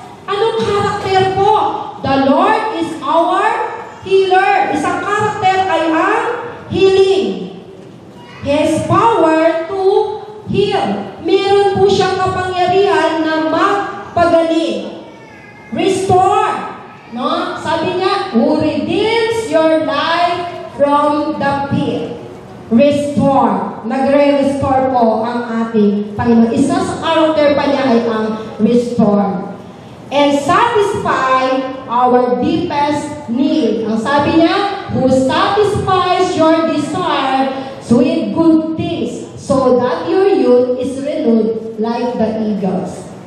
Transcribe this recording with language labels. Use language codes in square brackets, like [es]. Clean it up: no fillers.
[tl] Anong karakter po? [en] The Lord is our healer. [tl] Isang karakter ay ang healing. [en] His power to heal. [tl] Meron po siyang kapangyarihan na magpagaling. [en] Restore. No? [tl] Sabi niya, [en] who redeems your life from the pit. [tl] Restore. Nagre-restore po ang ating Panginoon. Isa sa character pa niya ay ang restore. [en] And satisfy our deepest need. [tl] Ang sabi niya, [en] who satisfies your desire with good things, so that your youth is renewed like the eagles.